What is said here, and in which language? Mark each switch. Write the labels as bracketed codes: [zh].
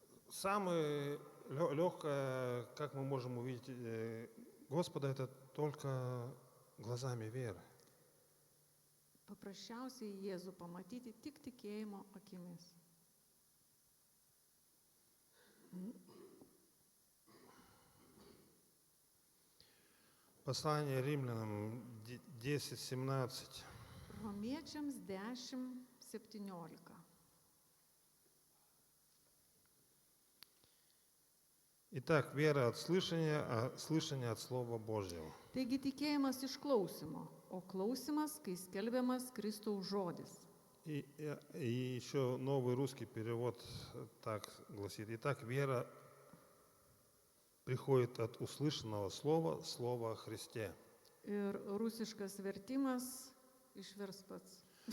[ru] Самое легкое, как мы можем увидеть Господа, это только глазами веры. [lt] Paprasčiausiai Jėzų pamatyti tik tikėjimo akimis. [ru] Послание римлянам 10:17. [lt] Romiečiams 10:17. [ru] Итак, вера от слышания, а слышание от Слова Божьего. [lt] Taigi tikėjimas iš klausimo, o klausimas, kai skelbiamas Kristaus žodis. [ru] И еще новый русский перевод так гласит. Итак, вера приходит от услышанного слова, слова о Христе. [lt] Ir rusiškas vertimas išvers pats.